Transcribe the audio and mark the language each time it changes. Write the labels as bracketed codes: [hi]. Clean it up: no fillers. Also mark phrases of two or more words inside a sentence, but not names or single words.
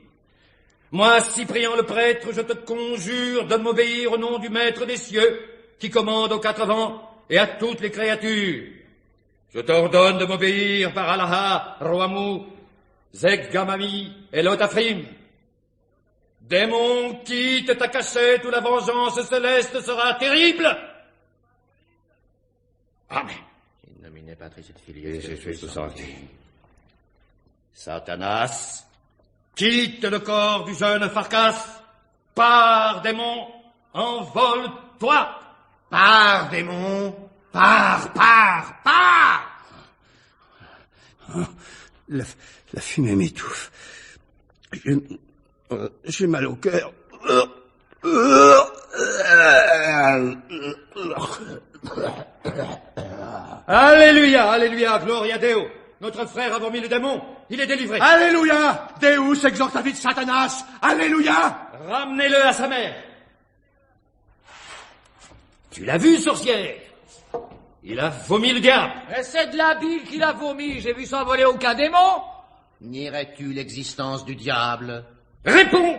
[fr] Moi, Cyprien le prêtre, je te conjure de m'obéir au nom du Maître des cieux, qui commande aux 4 vents et à toutes les créatures. Je t'ordonne de m'obéir par Allah, Roamou, Zeg Gamami et Lotafrim. Démon, quitte ta cachette où la vengeance céleste sera terrible. Amen. [la] In nomine Patris et Filii et Spiritus Sancti. [fr] Satanas, quitte le corps du jeune Farkas. Pars, démon, envole-toi. Pars, démon. Pars. La fumée m'étouffe. J'ai mal au cœur. Alléluia, alléluia, [la] gloria Deo. [fr] Notre frère a vomi le démon. Il est délivré. Alléluia! [la] Deus exortavit Satanas. [fr] Alléluia! Ramenez-le à sa mère. Tu l'as vu, sorcière? Il a vomi le diable. Et c'est de la bile qu'il a vomi. J'ai vu s'envoler aucun démon. Nierais-tu l'existence du diable? Réponds!